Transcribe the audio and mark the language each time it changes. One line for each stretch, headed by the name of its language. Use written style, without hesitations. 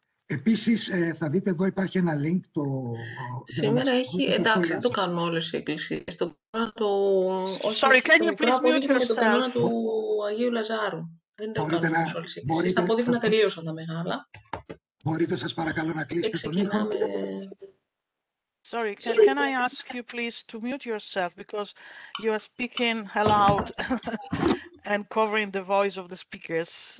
Greek: Επίσης, θα δείτε εδώ υπάρχει ένα link. Σήμερα έχει, εντάξει, δεν το κάνουμε όλες οι εκκλησίες.
English: Sorry, can you please mute yourself?
Greek: Το κανόνα του Αγίου Λαζάρου. Δεν το κάνουμε όλες οι εκκλησίες. Τα αποδείγματα τελείωσαν τα μεγάλα. Μπορείτε, σας παρακαλώ, να κλείσετε τον ήχο.
English: Sorry, can I ask you please to mute yourself, because you are speaking aloud and covering the voice of the speakers.